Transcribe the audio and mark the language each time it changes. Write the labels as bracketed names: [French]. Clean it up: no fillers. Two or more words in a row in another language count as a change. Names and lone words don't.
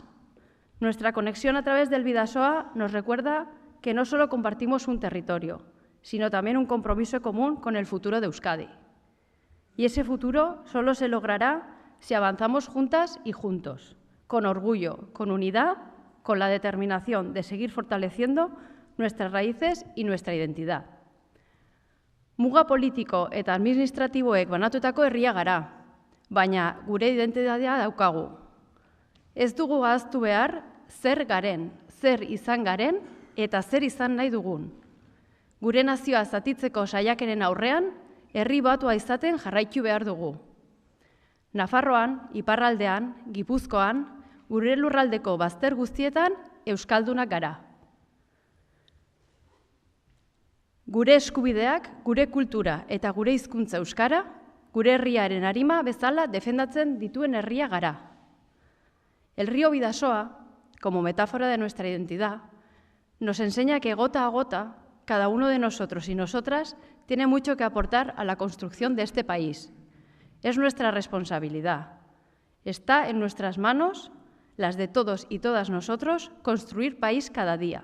[Spanish] Nuestra conexión a través del Bidasoa nos recuerda que no solo compartimos un territorio, sino también un compromiso común con el futuro de Euskadi. Y ese futuro solo se logrará si avanzamos juntas y juntos, con orgullo, con unidad, con la determinación de seguir fortaleciendo nuestras raíces y nuestra identidad. [Basque] Muga politiko eta administratiboek banatutako herria gara, baina gure identitatea daukagu. Ez dugu ahaztu behar zer garen, zer izan garen eta zer izan nahi dugun. Gure nazioa zatitzeko saiakeren aurrean, herri batua izaten jarraitu behar dugu. Nafarroan, iparraldean, Gipuzkoan, gure lurraldeko bazter guztietan euskaldunak gara. Gure eskubideak, gure kultura eta gure hizkuntza euskara, gure herriaren arima bezala defendatzen dituen herria gara. [Spanish] El río Bidasoa, como metáfora de nuestra identidad, nos enseña que gota a gota, cada uno de nosotros y nosotras tiene mucho que aportar a la construcción de este país. Es nuestra responsabilidad. Está en nuestras manos, las de todos y todas nosotros, construir país cada día.